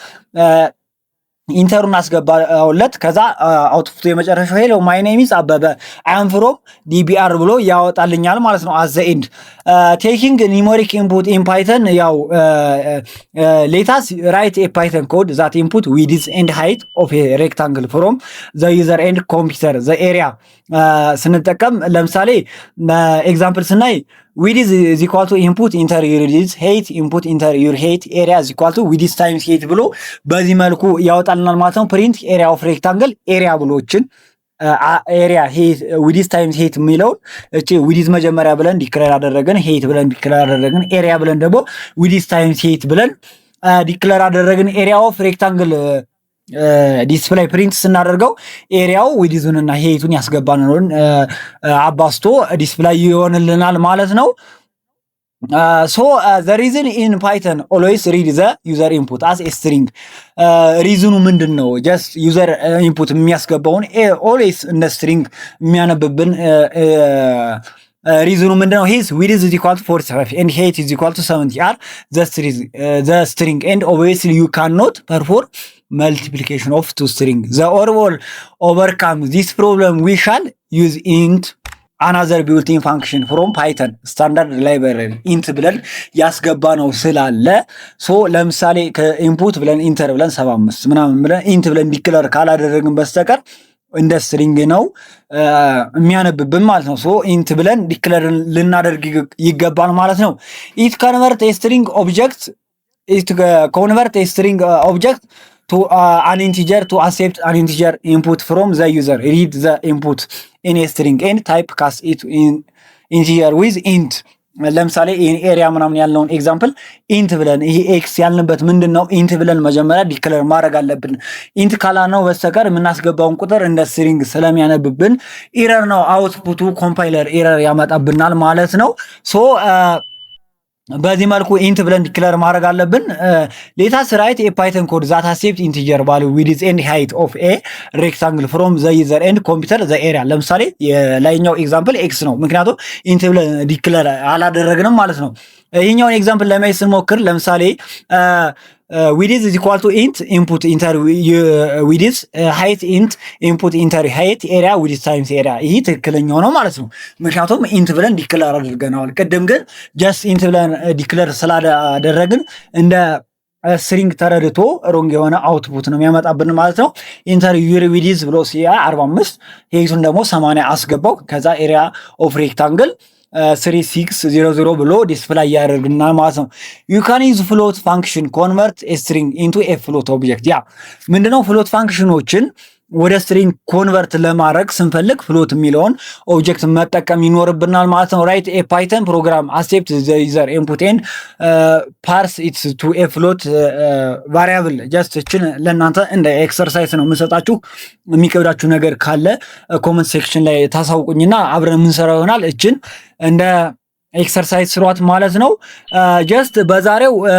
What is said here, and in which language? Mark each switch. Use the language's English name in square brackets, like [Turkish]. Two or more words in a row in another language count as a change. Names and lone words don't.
[Amharic] ኢንተሩን አስገባውለት። ከዛ አውትፑት የመጨረሻው [English] hello my name is Abebe I am from DBR [Amharic] ብሎ ያወጣልኛል ማለት ነው። [English] as and taking numeric input in Python [Amharic] ያው [English] let's write a Python code that input width and height of a rectangle from the user and compute the area [Amharic] ስንጠቀም ለምሳሌ ኤግዛምፕል ስናይ [English] width is equal to input enter your width height input enter your height area is equal to width times height [Amharic] ብሎ በዚህ መልኩ ያወጣልናል ማለት ነው። [English] print area of rectangle area [Amharic] ብሎችን [English] area height width times height [Amharic] የሚለውን እቺ width መጀመሪያ ብለን ዲክሌር አደረግን፣ height ብለን ዲክሌር አደረግን፣ area ብለን ደግሞ [English] width times height [Amharic] ብለን ዲክሌር አደረግን። [English] area of rectangle display print [Amharic] ስናደርገው ኤሪያው ዊድዙን እና ሄይቱን ያስገባነውን አባስቶ ዲስፕላይ ይሆንልናል ማለት ነው። ሶ [English] the reason in Python always read the user input as a string [Amharic] ሪዝኑ ምንድን ነው? ጀስት ዩዘር ኢንፑት የሚያስገባውን always እንደ string የሚያነብብን ሪዝኑ ምንድነው? [English] ሂስ width is equal to 45 and height is equal to 70 are the string and obviously you cannot perform multiplication of two string. The overall overcome this problem we shall use int another built-in function from Python standard library [Amharic] int ብለን ያስገባ ነው ስላለ ሶ ለምሳሌ ከኢንፑት ብለን ኢንተር ብለን 75 ምናምን ብለን ኢንት ብለን ዲክለር ካላደረግን በስተቀር እንደ ስትሪንግ ነው የሚያነብብን ማለት ነው። ሶ ኢንት ብለን ዲክለር ልናደርግ ይገባል ማለት ነው። [English] it convert a string object to an integer to accept an integer input from the user. Read the input in a string and typecast it in integer with int. [Amharic] ለምሳሌ ኤሪያ ምናምን ያለውን ኤግዛምፕል ኢንት ብለን ይሄ ኤክስ ያልንበት ምንድነው? ኢንት ብለን መጀመሪያ ዲክለር ማድረግ አለብን። ኢንት ካላልነው በስተቀር የምናስገባውን ቁጥር እንደ ስትሪንግ ስለሚያነብብን ኤረር ነው፣ አውትፑቱ [English] compiler error [Amharic] ያመጣብናል ማለት ነው። ሶ በዚህ መልኩ ኢንት ብለን ዲክለር ማድረግ አለብን። [English] let's write a Python code that accept integer value width and height of a rectangle from the user and compute the area። [Amharic] ለምሳሌ የላይኛው ኤግዛምፕል ኤክስ ነው፣ ምክንያቱም ኢንት ብለን ዲክለር አላደረግንም ማለት ነው። ይህኛውን ኤግዛምፕል ለማየት ስንሞክር ለምሳሌ [English] width is equal to int input enter width height int input enter height area width times area [Amharic] ይሄ ትክክለኛው ነው ማለት ነው። ምክንያቱም ኢንት ብለን ዲክለር አድርገናል። ቅድም ግን ጀስት ኢንት ብለን ዲክለር ስላደረግን እንደ ስትሪንግ ተረድቶ ሮንግ የሆነ አውትፑት ነው የሚያመጣብን ማለት ነው። [English] enter your width [Amharic] ብሎ ሲያ 45 ሄይቱን ደግሞ 80 አስገባው። ከዛ [English] area of rectangle 3600 [Amharic] ብሎ ዲስፕላይ ያደርግና ማለት ነው። [English] you can use float function convert a string into a float object። [Amharic] ያ ምንድነው? ፍሎት ፋንክሽኖችን ወደ ስትሪንግ ኮንቨርት ለማድረግ ስንፈልግ ፍሎት የሚለውን ኦብጀክት መጠቀም ይኖርብናል ማለት ነው። [English] write a Python program accept the user input and parse its to a float variable። [Amharic] ጀስት እችን ለእናንተ እንደ ኤክሰርሳይዝ ነው የምንሰጣችሁ። የሚከብዳችሁ ነገር ካለ [English] comment section [Amharic] ላይ ታሳውቁኝና አብረን የምንሰራው ይሆናል። እችን እንደ ኤክሰርሳይዝ ስሯት ማለት ነው። ጀስት በዛሬው